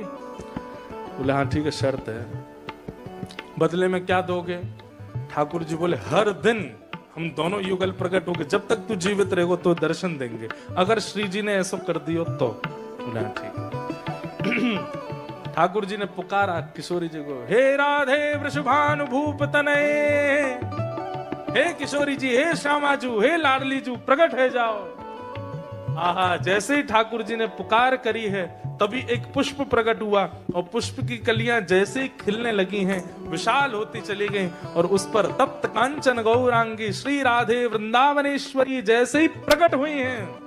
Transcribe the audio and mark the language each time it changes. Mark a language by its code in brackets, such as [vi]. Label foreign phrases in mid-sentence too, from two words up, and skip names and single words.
[hi] बोले, हाँ ठीक है, शर्त है। बदले में क्या दोगे? ठाकुर जी बोले, हर दिन हम दोनों युगल प्रकट होंगे, जब तक तू जीवित रहेगो तो दर्शन देंगे। अगर श्री जी ने ऐसा कर दियो तो ना ठीक। ठाकुर जी ने पुकारा किशोरी जी को, हे राधे वृषभानुभूप तनये, हे किशोरी जी, हे श्यामाजू, हे लाडली जू, प्रकट है जाओ। आहा, जैसे ही ठाकुर जी ने पुकार करी है तभी एक पुष्प प्रकट हुआ और पुष्प की कलियां जैसे ही खिलने लगी हैं विशाल होती चली गई और उस पर तप्त कांचन गौरांगी श्री राधे वृंदावनेश्वरी जैसे ही प्रकट हुई हैं।